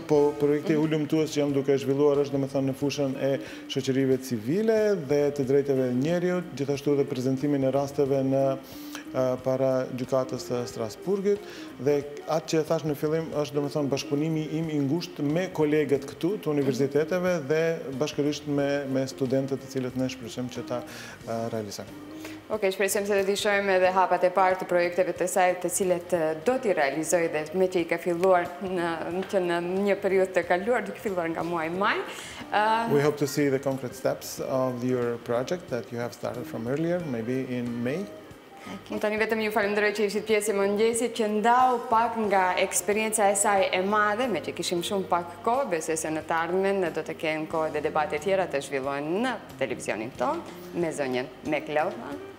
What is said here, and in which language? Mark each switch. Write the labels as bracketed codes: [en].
[sq] Po, projekti hulumtues që jam duke zhvilluar është, do të thënë, në fushën e shoqërive civile dhe të drejtave të njeriut, gjithashtu edhe prezantimin e rasteve në para gjykatës të Strasburgit, dhe atë që thash në fillim është, domethënë, bashkëpunimi im i ngushtë me kolegët këtu të universiteteve dhe bashkërisht me studentët të cilët ne shpresojmë që ta realizojmë. Okej, shpresojmë se do t'i shohim edhe hapat e parë të projekteve të saj të cilët do t'i realizojë dhe me që i ka filluar në një periudhë të kaluar, duke filluar nga muaji maj. [en] We hope to see the concrete steps of your project that you have started from earlier, maybe in May. [sq] Unë tani vetëm ju falenderoj që ishit pjesë e mëngjesit, që ndau pak nga eksperienca e saj e madhe, me që kishim shumë pak kohë, besoj se në të ardhmen do të kenë kohë dhe debate tjera të zhvillohen në televizionin tonë, me zonjën McLauchlan.